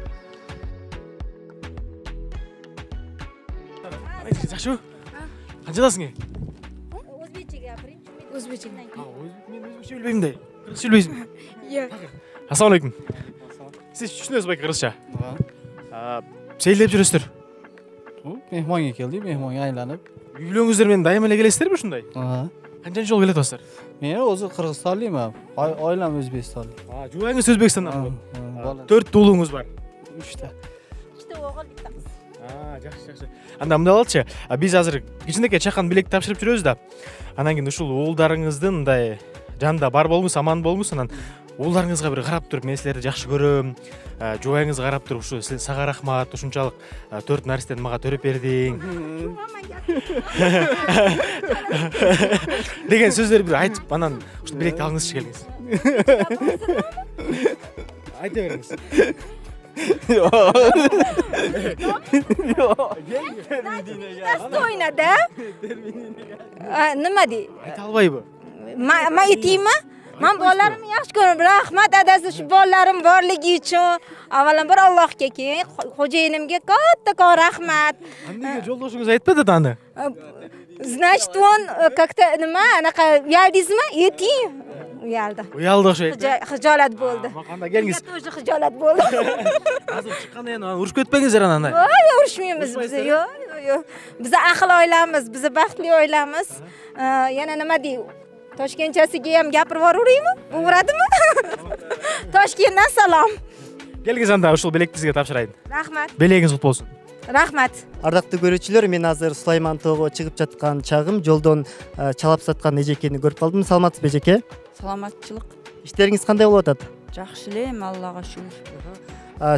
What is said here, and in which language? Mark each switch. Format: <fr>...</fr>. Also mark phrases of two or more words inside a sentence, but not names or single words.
<ky>Жакшыбы? Канчадасың? Өзбекче. Мен өзбекче билбейм да. Кыргызча билбейсиң? Жок. Ассаламу алейкум. Сиз түшүнөсүз байке кыргызча? Сейилдеп жүрөсүздөр.</ky> <uz>Мehmonga keldik, mehmonga aylanib.</uz> <ky>Үй бүлөңүздөр менен дайыма эле келесиздерби ушундай? Канчанчы жолу келип атасыздар?</ky> <uz>Men o'zi Qirg'izistonlikman. Oilam O'zbekistonlik.</uz> <ky>Жубайыңыз Өзбекстандан. 4 уулуңуз бар. 3</ky> <uz>ikkita o'g'il bitta qiz.</uz> <ky>Жакшы. Анда мындай болчу. Биз азыр кичинекей чакан билекти тапшырып жүрөбүз да. Анан кийин ушул уулдарыңыздын мындай жанында бар болмусун, аман болмусун, анан уулдарыңызга бир карап туруп, мен силерди жакшы көрөм. Жубайыңызга карап туруп, ушу сага рахмат, ушунчалык 4 нарстени мага төрөп бердиң. Деген сөздөрдү бир айтып, анан ушул билекти алыңызчы келиңиз. Айта бериңиз.</ky> <ru>Достойно, да?</ru> <uz>Nima dey?</uz> <ky>Ayta albayбы?</ky> <uz>Men aytaymi? Men bolalarimni yaxshi ko'raman. Rahmat dadasi shu bolalarim borligi uchun. Avvalambor Allohga, keyin xo'jayinimga kattakon rahmat. Nega yo'ldoshingiz aytmadi аны?</uz> <ru>Значит, он как-то</ru> <uz>nima, anaqa uyaldingizmi? Yeting. Uyaldi. Uyaldi o'xshaydi. Xijolat bo'ldi. Qanda kelingиz. Тоже xijolat bo'ldi. Hozir chiqqanda yana urushib ketpangizlar ana. Yo'q, urushmaymiz biz. Yo'q. Biz ahil oilamiz, biz baxtli oilamiz. Yana nima dey? Toshkentchasiga ham gapirib yuboraymi? Bo'radimi? Toshkentdan salom.</uz> <ky>Kelgingiz анда ушул белекти сизге тапшырайын. Rahmat. Белегиңиз кут болсун. Rahmat. Ардактуу көрүүчүлөр, мен азыр Сулайман тоого чыгып жаткан чагым жолдон чалап саткан эжекени көрүп калдым. Саламатсызбы эжеке? Саламатчылык. Иштериңиз кандай болуп атат? Жакшы эле, Аллага шүгүр.</ky>